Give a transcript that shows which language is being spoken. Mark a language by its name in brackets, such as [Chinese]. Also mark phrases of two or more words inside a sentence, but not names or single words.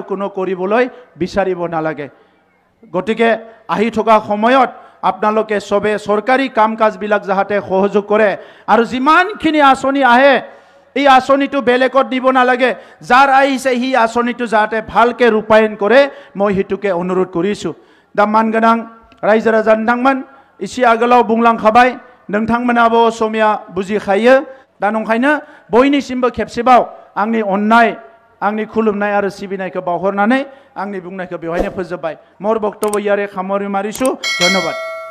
[Assamese] কোনো কৰিবলৈ বিচাৰিব নালাগে গতিকে আহি থকা সময়ত আপোনালোকে সবে চৰকাৰী কাম কাজবিলাক যাতে সহযোগ কৰে আৰু যিমানখিনি আঁচনি আহে এই আঁচনিটো বেলেগত দিব নালাগে যাৰ আহিছে সেই আঁচনিটো যাতে ভালকে ৰূপায়ণ কৰে মই হেতুকে অনুৰোধ কৰিছোঁ দামান [Bodo] गोनां रायजो राजा नोंथांमोन एसे आगोलाव बुंलांखाबाय नोंथांमोनाबो असमिया बुजिखायो दा नंखायनो बयनिसिमबो खेबसेबाव आंनि अननाय आंनि खुलुमनाय आरो सिबिनायखौ बावहरनानै आंनि बुंनायखौ बेवहायनो फोजोबबाय [Assamese] মোৰ বক্তব্য [Bodo] यारे खामारि मारिसु धन्यवाद।